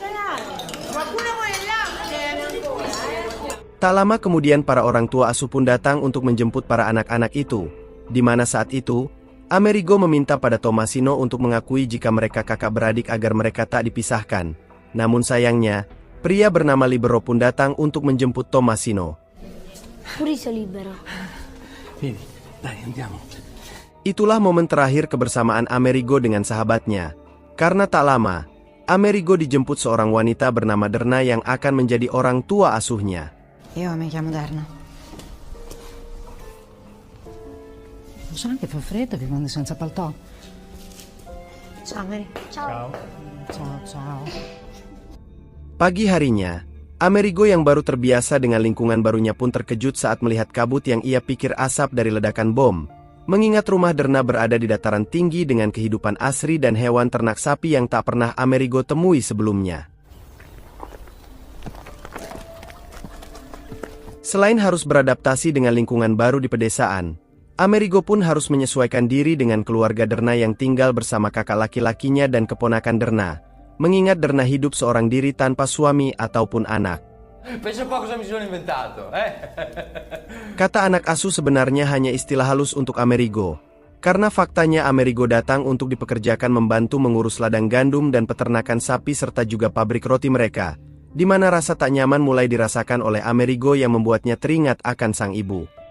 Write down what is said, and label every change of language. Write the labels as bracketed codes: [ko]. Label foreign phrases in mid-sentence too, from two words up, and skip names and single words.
[id] Tak lama kemudian para orang tua asuh pun datang untuk menjemput para anak-anak itu. Di mana saat itu, Amerigo meminta pada Tommasino untuk mengakui jika mereka kakak beradik agar mereka tak dipisahkan. Namun sayangnya, pria bernama Libero pun datang untuk menjemput Tommasino. [it] Furiso Libero. Vieni, dai, andiamo. [id] Itulah momen terakhir kebersamaan Amerigo dengan sahabatnya. Karena tak lama, Amerigo dijemput seorang wanita bernama Derna yang akan menjadi orang tua asuhnya. [it] Io mi chiamo Darna. Lo so che fa freddo che quando senza paltò. Ciao Mary. Ciao. Ciao. [id] Pagi harinya, Amerigo yang baru terbiasa dengan lingkungan barunya pun terkejut saat melihat kabut yang ia pikir asap dari ledakan bom. Mengingat rumah Derna berada di dataran tinggi dengan kehidupan asri dan hewan ternak sapi yang tak pernah Amerigo temui sebelumnya. Selain harus beradaptasi dengan lingkungan baru di pedesaan, Amerigo pun harus menyesuaikan diri dengan keluarga Derna yang tinggal bersama kakak laki-lakinya dan keponakan Derna. Mengingat Derna hidup seorang diri tanpa suami ataupun anak. [it] Pensa un po' cosa mi sono inventato, [id] Kata anak asuh sebenarnya hanya istilah halus untuk Amerigo. Karena faktanya Amerigo datang untuk dipekerjakan membantu mengurus ladang gandum dan peternakan sapi serta juga pabrik roti mereka. Di mana rasa tak nyaman mulai dirasakan oleh Amerigo yang membuatnya teringat akan sang ibu.